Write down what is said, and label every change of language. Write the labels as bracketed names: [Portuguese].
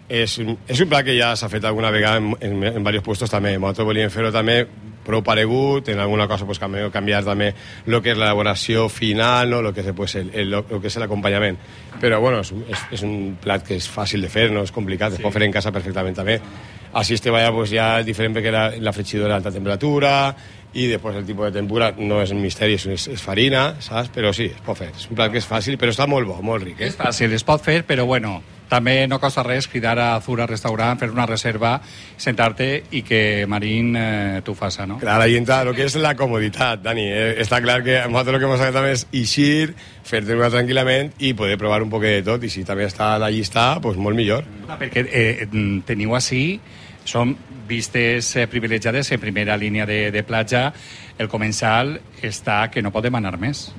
[Catalan] És un plat que ja s'ha fet alguna vegada en varios puestos també. Nosaltres volíem fer-ho també prou paregut, en alguna cosa pues, canviar també el que és l'elaboració final, no? Lo que és, pues, el que és l'acompanyament. Però bueno, és un plat que és fàcil de fer, no és complicat, sí. Es pot fer en casa perfectament també. [Spanish] Así este vaya, pues ya es diferente porque era la freixidora a alta temperatura y después el tipo de tempura no es un misterio, es farina, ¿sabes? Pero sí, [Catalan] es pot fer. [Spanish] Es un plat que es fácil, pero está muy bueno, muy rico. [Catalan] Es fácil, es pot fer, pero bueno, també no costa res cridar a Azura Restaurant, fer una reserva, sentarte y que Marín t'ho faça, ¿no? [Spanish] Claro, ahí entra lo que es la comoditat, Dani. Está claro que nosotros lo que hemos hecho también es [Catalan] eixir, fer-te una tranquil·lament i poder provar un poquet de tot, i si també està a la llista, pues molt millor. Perquè teniu així, són vistes privilegiades en primera línia de platja, el comensal està que no pot demanar més.